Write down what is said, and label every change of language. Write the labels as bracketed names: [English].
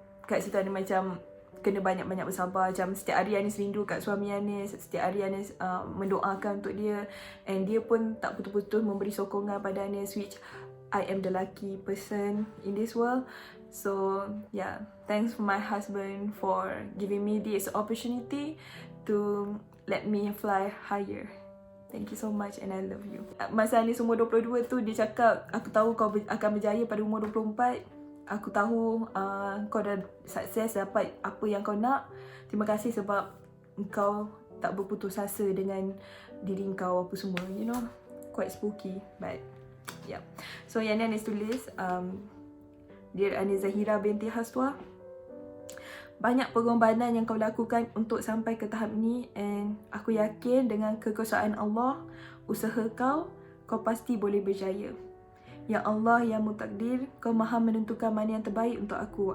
[Malay] Kat situ ada macam kena banyak-banyak bersabar. Macam setiap hari Anis rindu kat suami Anis, setiap hari Anis mendoakan untuk dia, and dia pun tak putus-putus memberi sokongan pada Anis, [English] which I am the lucky person in this world. So yeah, thanks for my husband for giving me this opportunity to let me fly higher. Thank you so much and I love you. [Malay] Masa Anis umur 22 tu, dia cakap, aku tahu kau akan berjaya pada umur 24. Aku tahu kau dah sukses, dapat apa yang kau nak. Terima kasih sebab kau tak berputus asa dengan diri kau apa semua. [English] You know, quite spooky, but yeah. [Malay] So yang ni Anis tulis, Dear Anis Zahira binti Haswa, banyak pengorbanan yang kau lakukan untuk sampai ke tahap ni, and aku yakin dengan kekuasaan Allah, usaha kau pasti boleh berjaya. Ya Allah yang mutakdir, kau maha menentukan mana yang terbaik untuk aku.